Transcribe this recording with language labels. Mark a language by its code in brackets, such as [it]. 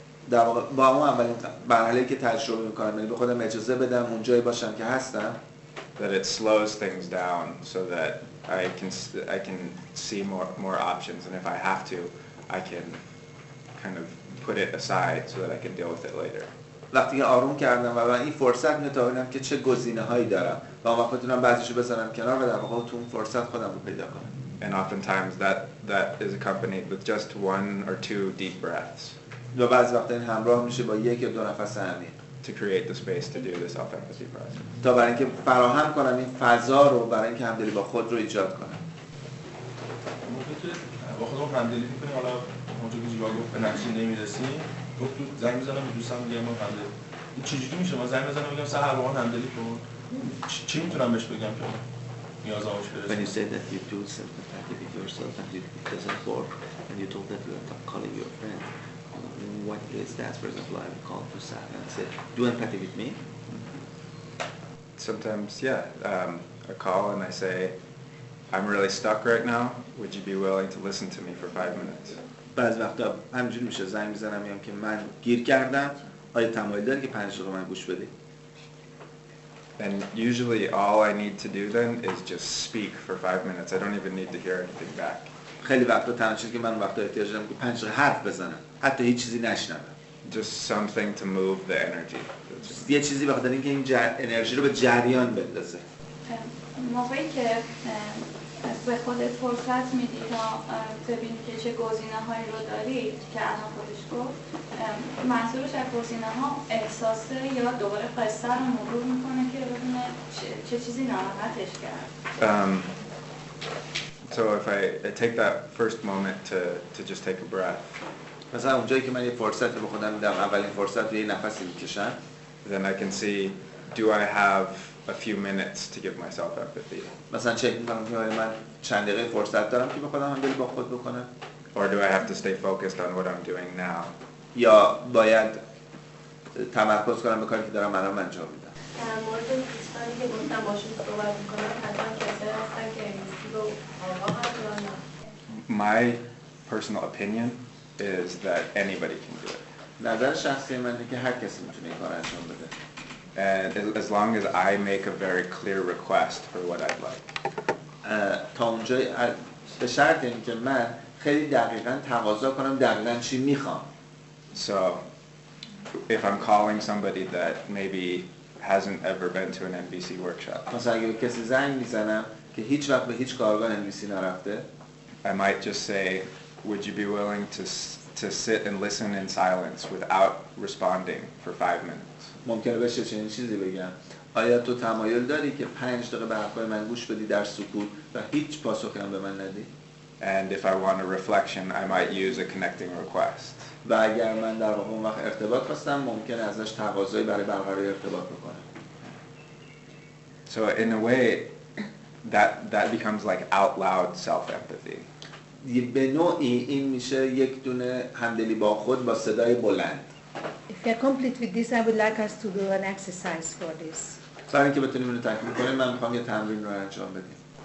[fa] در واقع با اون اولین مرحله‌ای که تجربه میکنم، یعنی به خودم اجازه بدم اونجایی باشم که هستم، [en] that it slows things down so that I can see more options, and if I have to, I can kind of put it aside so that I can deal with it later. [fa] وقتی که آروم کردم و من این فرصت میاد تا ببینم که چه گزینه‌هایی دارم و اون وقت میتونم بعضیشو بذارم کنار و در واقع تو اون فرصت خودم رو پیدا کنم. [en] And oftentimes that is accompanied with just one or two deep breaths. [fa] و بعضی وقتا این همراه میشه با یک یا دو نفس عمیق. [en] To create the space to do the self-empathy process. [fa] تا برای اینکه فراهم کنم این فضا رو برای اینکه همدلی با خود رو ایجاد کنم. ممکنه با خودمون همدلی می‌کنیم، حالا اونجا که جیوا گفت به نتیجه نمی‌رسیم، گفت تو زنگ می‌زنم به دوستم میگم ما همدلی. این چجوری میشه؟ من زنگ می‌زنم میگم سحر با من همدلی کن. چی میتونم بهش بگم که نیازمش برسه؟ [en] When you say that you do self-empathy with yourself and it doesn't work, and you told that you are calling your friend, what is that? For example, I will call to Sam and say, do empathy with me. Sometimes, yeah, I call and I say, I'm really stuck right now. Would you be willing to listen to me for 5 minutes? [fa] بعض وقتا همینجوری میشه، زنگ میزنم میگم که من گیر کردم، آیا تمایل داری که 5 دقیقه من گوش بدی؟ [en] And usually all I need to do then is just speak for 5 minutes. I don't even need to hear anything back. [fa] خیلی وقتا تنها چیزی که من وقتا احتیاج دارم که 5 دقیقه حرف بزنم، حتی هیچ چیزی نشنوم. [en] Just something to move the energy. [fa] یه چیزی بخاطر اینکه این انرژی رو به جریان بندازه. موقعی که به خودت فرصت میدی تا ببینی که چه گزینه‌هایی رو داری که الان خودش گفت، منظورش از گزینه‌ها احساسه یا دوباره قصه رو مرور میکنه که ببینه چه چیزی ناراحتش کرد. [en] So if I take that first moment to just take a breath. [fa] مثلا اونجایی که من یه فرصت رو به خودم میدم، اولین فرصت رو یه نفسی میکشم. [en] Then I can see, do I have a few minutes to give myself empathy? [fa] مثلا چک میکنم که من چند دقیقه فرصت دارم که به خودم همدلی با خود بکنم. [en] Or do I have to stay focused on what I'm doing now? [fa] یا باید تمرکز کنم به کاری که دارم الان انجام میدم. در مورد دوستانی که گفتم باشون صحبت میکنم، حتما کسایی هستن که انگلیسی رو آگاه هستن یا نه؟ [en] My personal opinion is that anybody can do it. [fa] نظر شخصی من اینه که هر کسی میتونه این کار انجام بده. [en] And as long as I make a very clear request for what I'd like. [fa] تا اونجایی به شرط اینکه من خیلی دقیقاً تقاضا کنم دقیقاً چی میخوام. [en] So if I'm calling somebody that maybe hasn't ever been to an NBC workshop. [fa] مثلا اگه به کسی زنگ میزنم که هیچ وقت به هیچ کارگاه NBC نرفته. [en] I might just say, would you be willing to sit and listen in silence without responding for 5 minutes? [fa] ممکنه بشه چنین چیزی بگم. آیا تو تمایل داری که 5 دقیقه به حرفای من گوش بدی در سکوت و هیچ پاسخی هم به من ندی؟ [en] And if I want a reflection, I might use a connecting request. [fa] و اگر من در واقع اون وقت ارتباط خواستم، ممکنه ازش تقاضایی برای برقراری ارتباط بکنم. [en] So in a way, that becomes like out loud self-empathy. [fa] به نوعی این میشه یک دونه همدلی با خود با صدای بلند. [en] If you're complete with this, I would like us to do an exercise for this. [fa] برای اینکه بتونیم اینو تکمیل کنیم، من میخوام یه تمرین رو انجام بدیم.